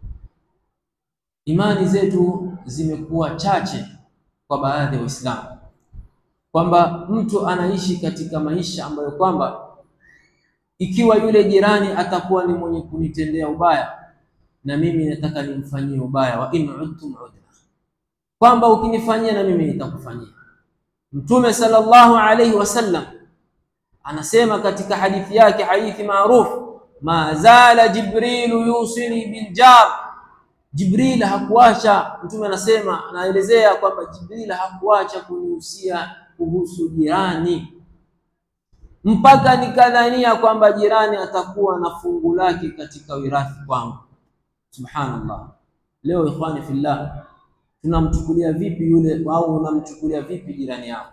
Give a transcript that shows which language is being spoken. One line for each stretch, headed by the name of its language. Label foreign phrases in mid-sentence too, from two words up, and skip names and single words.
Swahili: imani zetu zimekuwa chache kwa baadhi ya Waislamu, kwamba mtu anaishi katika maisha ambayo kwamba ikiwa yule jirani atakuwa ni mwenye kunitendea ubaya na mimi nataka nimfanyie ubaya,
Arabic: وإن عدتم عدنا,
Swahili: kwamba ukinifanyia na mimi nitakufanyia. Mtume
Arabic: صلى الله عليه وسلم
Swahili: anasema katika hadithi yake, hadithi maarufu,
Arabic: ما زال جبريل يوصيني بالجار,
Swahili: Jibril hakuacha, Mtume anasema, anaelezea kwamba Jibril hakuacha kunihusia kuhusu jirani, mpaka nikadhania kwamba jirani atakuwa na fungu lake katika wirathi kwangu. Subhanallah. Leo
Arabic: إخواني في الله,
Swahili: tunamchukulia vipi yule, au unamchukulia vipi jirani yako?